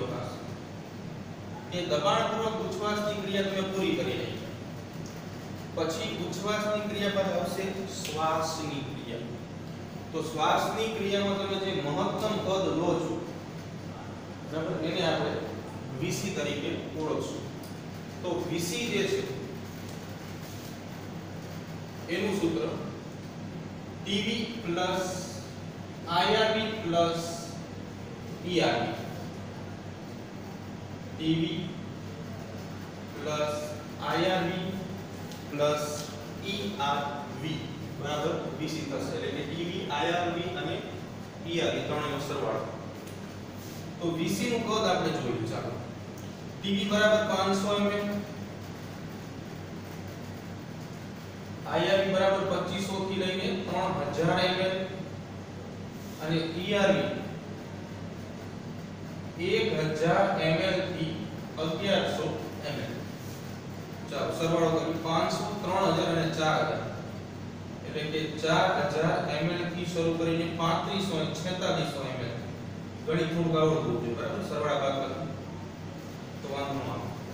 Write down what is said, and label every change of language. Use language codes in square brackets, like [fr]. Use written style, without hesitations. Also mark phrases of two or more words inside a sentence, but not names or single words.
[gu] ખાસ એ દબાણપૂર્વક ઉચ્છ્વાસની ક્રિયા તમે પૂરી કરી નાખી પછી ઉચ્છ્વાસની ક્રિયા બાદ આવશે શ્વાસની ક્રિયા તો શ્વાસની ક્રિયામાં તમે જે મહત્તમ કદ લો છો બરાબર એને આપણે VC તરીકે ઓળખશું તો VC જે છે એનું સૂત્ર TV plus IRB plus ERB TV plus IRB plus ERB બરાબર VC થશે એટલે કે TV IRB અને ERB ત્રણેયનો સરવાળો તો VC નું કદ આપણે જોયું ચાલો TV બરાબર 500 ml IRB બરાબર 2500 થી લઈને 3000 ml અને ERB 1000 ml થી 1100 ml ચાલો સરવાળો કરી 500 3000 અને 4000 એટલે કે 4000 ml થી શરૂ કરીને 3500 અને 4600 ml ગણિત થોડું આવડતું જોઈએ બરાબર સરવાળા બાદ તો વાંધો ન આવે